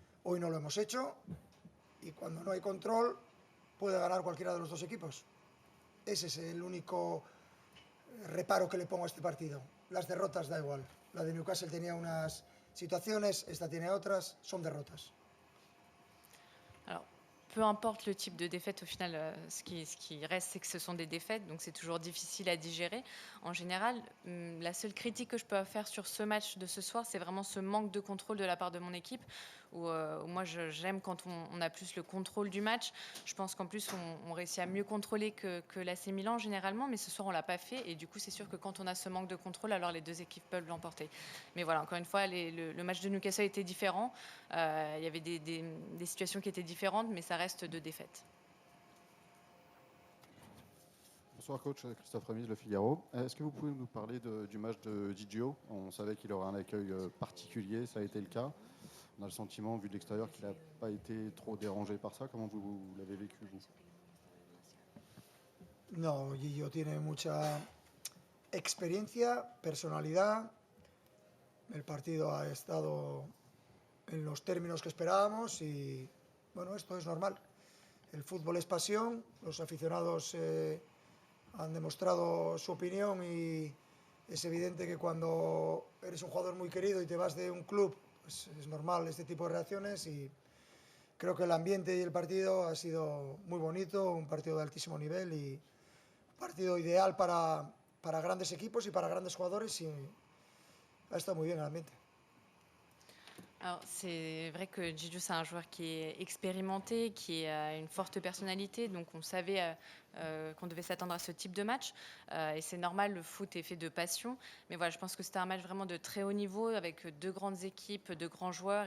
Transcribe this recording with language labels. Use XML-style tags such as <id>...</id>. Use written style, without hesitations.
<es>Hoy no lo hemos hecho y cuando no hay control puede ganar cualquiera de los dos equipos. Ese es el único reparo que le pongo a este partido. Las derrotas da igual. La de Newcastle tenía unas situaciones, esta tiene otras, son derrotas.</es> <fr>Alors, peu importe le type de défaite, au final, ce qui reste, c'est que ce sont des défaites, donc c'est toujours difficile à digérer. En général, la seule critique que je peux faire sur ce match de ce soir, c'est vraiment ce manque de contrôle de la part de mon équipe, où moi, j'aime quand on a plus le contrôle du match. Je pense qu'en plus, on réussit à mieux contrôler que l'AC Milan généralement, mais ce soir, on ne l'a pas fait, et du coup, c'est sûr que quand on a ce manque de contrôle, alors les deux équipes peuvent l'emporter. Mais voilà, encore une fois, le match de Newcastle était différent. Il y avait des situations qui étaient différentes, mais ça reste deux défaites. Bonsoir coach, Christophe Remise, Le Figaro. Est-ce que vous pouvez nous parler du match de Gigio? On savait qu'il aurait un accueil particulier, ça a été le cas. On a le sentiment, vu de l'extérieur, qu'il n'a pas été trop dérangé par ça. Comment vous l'avez vécu, vous?</fr> <es>No, Gillo tiene mucha experiencia, personalidad. El partido ha estado en los términos que esperábamos y, bueno, esto es normal. El fútbol es pasión, los aficionados han demostrado su opinión y es evidente que cuando eres un jugador muy querido y te vas de un club, pues es normal este tipo de reacciones y creo que el ambiente y el partido ha sido muy bonito, un partido de altísimo nivel y un partido ideal para grandes equipos y para grandes jugadores y ha estado muy bien el ambiente.</es> <fr>Alors, c'est vrai que Gigio, c'est un joueur qui est expérimenté, qui a une forte personnalité, donc on savait qu'on devait s'attendre à ce type de match. Et c'est normal, le foot est fait de passion. Mais voilà, je pense que c'était un match vraiment de très haut niveau, avec deux grandes équipes, de grands joueurs.</fr>